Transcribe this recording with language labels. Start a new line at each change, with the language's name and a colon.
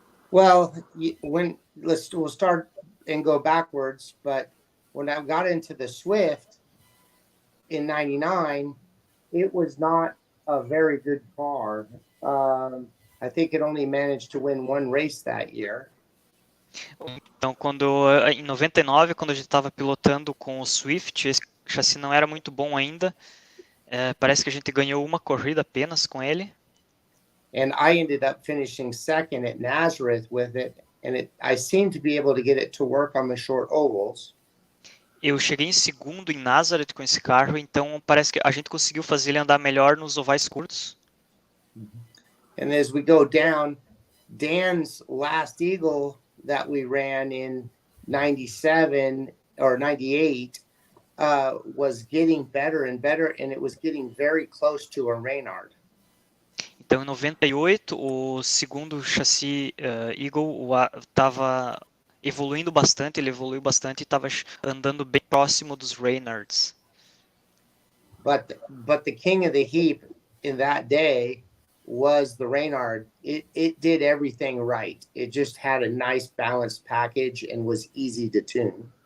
English: Well, we'll start and go backwards. But when I got into the Swift in '99, it was not a very good car. I think it only managed to win one race that year.
Portuguese: Então, em 99, quando a gente estava pilotando com o Swift, esse chassi não era muito bom ainda. Parece que a gente ganhou uma corrida apenas com ele.
English: And I ended up finishing second at Nazareth with it, and I seemed to be able to get it to work on the short ovals.
Portuguese: Eu cheguei em segundo em Nazareth com esse carro, então parece que a gente conseguiu fazer ele andar melhor nos ovais curtos.
English: And as we go down, Dan's last Eagle that we ran in 97 or 98 was getting better and better, and it was getting very close to a Reynard.
Portuguese: Então, em 98, o segundo chassi Eagle estava evoluindo bastante, ele evoluiu bastante e estava andando bem próximo dos Reynards.
English: But the king of the heap in that day was the Reynard. It did everything right. It just had a nice balanced package and was easy to tune.